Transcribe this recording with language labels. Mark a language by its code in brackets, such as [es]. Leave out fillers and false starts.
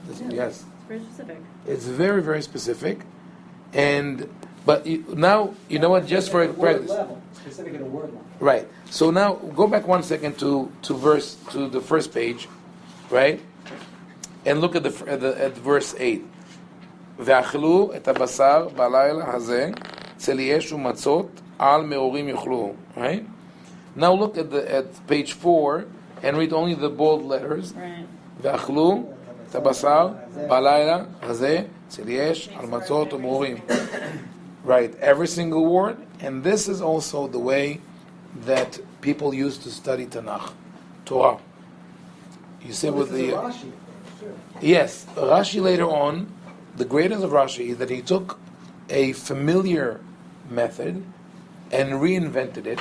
[en] Yes. It's very specific. It's very, very specific. But now, you know what, just for practice. Level, specific at a word level. Right. So now, go back 1 second to the first page, right? And look at at verse 8. [he] ואכלו את הבשר בלילה הזה, צליאש ומצות, על מאורים יאכלו. [en] Right? Now look at page 4 and read only the bold letters. Right. [he] ואכלו את הבשר בלילה הזה, צליאש, על מצות ומאורים. [en] Right, every single word, and this is also the way that people used to study Tanakh, Torah. You see with the Rashi, sure. yes, Rashi later on, the greatness of Rashi is that he took a familiar method and reinvented it.